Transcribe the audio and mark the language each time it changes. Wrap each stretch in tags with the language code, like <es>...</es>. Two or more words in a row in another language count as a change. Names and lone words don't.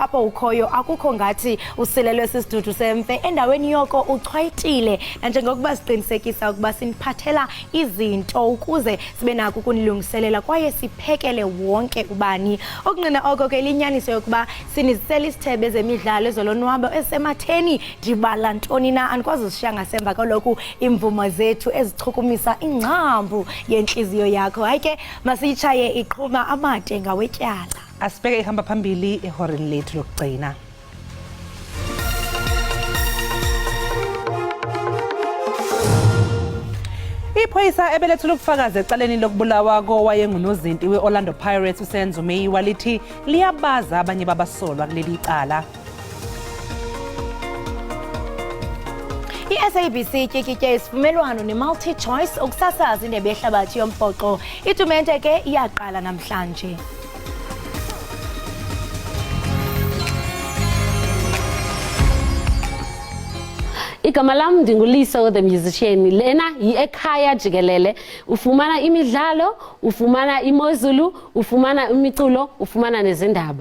<xh>apho ukhoyo akukho ngathi usilelwe sisidudu semfe endaweni yoko uchwayitile nanjengokuba siqinisekisa ukuba siniphathela izinto ukuze sibe nako ukunilungiselela kwaye siphekele wonke ubani okunqina oko ke linyaniso yokuba sinizisela isithebe ezemidlalo ezolonwabo esematheni ndibala ntoni na andikwazi usishiya ngasemva kaloku imvumo zethu ezichukumisa ingcambu yenhliziyo yakho hayi ke masiyitshaye iqhuma amade ngawetyala</xh> <zu>asibheke ihamba phambili ehoreni lethu lokugcina. Iphoyisa ebelethula ubufakazi ecaleni lokubulawa kowayengunozinti we-Orlando Pirates uSenzo Meyiwa lithi liyabaza abanye babasolwa kuleli cala.</zu> <xh>I-SABC tyikitye isivumelwano ne-multi-choice ukusasaza indebe yehlabathi yombhoxo. Itumente ke iyaqala namhlanje. Igama lam ndinguLiso</xh> <en>the musician.</en> <xh>Lena yi-Ekhaya Jikelele. Ufumana imidlalo, ufumana imozulu, ufumana imiculo, ufumana nezindaba.</xh>